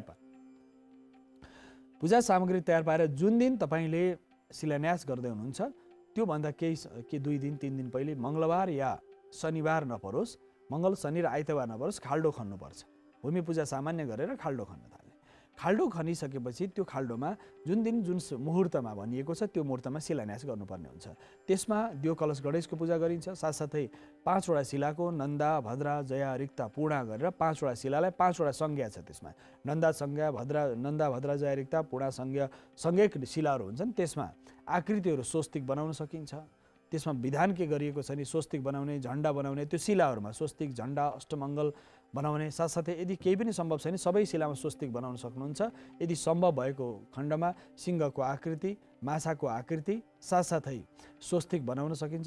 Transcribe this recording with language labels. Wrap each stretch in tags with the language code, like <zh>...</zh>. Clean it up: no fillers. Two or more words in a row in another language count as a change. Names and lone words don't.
<ne>तयार पारेर जुन दिन तपाईँले शिलान्यास गर्दै हुनुहुन्छ त्योभन्दा केही 2 दिन 3 दिन पहिले मङ्गलबार या शनिबार नपरोस्, मङ्गल शनि र आइतबार नपरोस्, खाल्डो खन्नुपर्छ। भूमि पूजा सामान्य गरेर खाल्डो खन्न थाल्ने। खाल्डो खनिसकेपछि त्यो खाल्डोमा जुन मुहुर्तमा भनिएको छ त्यो मुहुर्तमा शिलान्यास गर्नुपर्ने हुन्छ। त्यसमा दियो कलश गणेशको पूजा गरिन्छ। साथसाथै 5 वटा शिलाको नन्दा, भद्रा, जया, रिक्ता, पूर्णा गरेर 5 वटा शिलालाई 5 वटा संज्ञा छ। त्यसमा नन्दा, भद्रा, जया, रिक्ता, पूर्णा संज्ञक शिलाहरू हुन्छन्। त्यसमा आकृतिहरू स्वस्तिक बनाउन सकिन्छ। त्यसमा विधान के गरिएको छ नि स्वस्तिक बनाउने, झण्डा बनाउने, त्यो शिलाहरूमा स्वस्तिक, झण्डा, अष्टमङ्गल बनाउने। साथसाथै यदि केही पनि सम्भव छैन सबै शिलामा स्वस्तिक बनाउन सक्नुहुन्छ। यदि सम्भव भएको खण्डमा सिंहको आकृति, माछाको आकृति, साथसाथै स्वस्तिक बनाउन सकिन्छ।</ne>